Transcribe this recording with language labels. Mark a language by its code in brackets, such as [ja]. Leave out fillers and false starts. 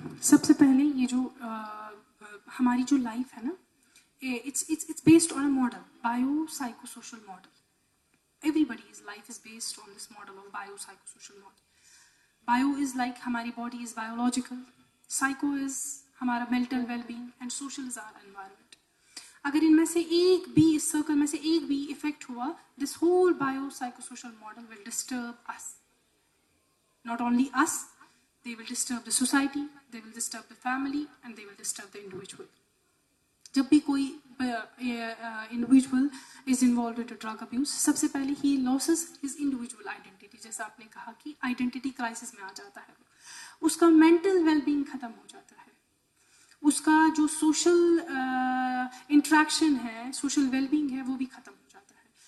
[hi] सबसे पहले ये जो हमारी जो लाइफ है ना, it's based on a model, biopsychosocial model. [en] Everybody's life is based on this model of biopsychosocial model. Bio is like हमारी body is biological, psycho is हमारा mental well-being, and social is our environment. [hi] अगर इनमें से एक भी, इस circle में से एक भी इफेक्ट हुआ, this whole biopsychosocial model will disturb us. [en] Not only us, they will disturb the society, they will disturb the family, and they will disturb the individual. जब भी कोई individual is involved into drug abuse, सबसे पहले he loses his individual identity. [hi] जैसा आपने कहा कि identity crisis में आ जाता है, उसका mental well-being खत्म हो जाता है, उसका जो social interaction है, social well-being है, वो भी खत्म हो जाता है.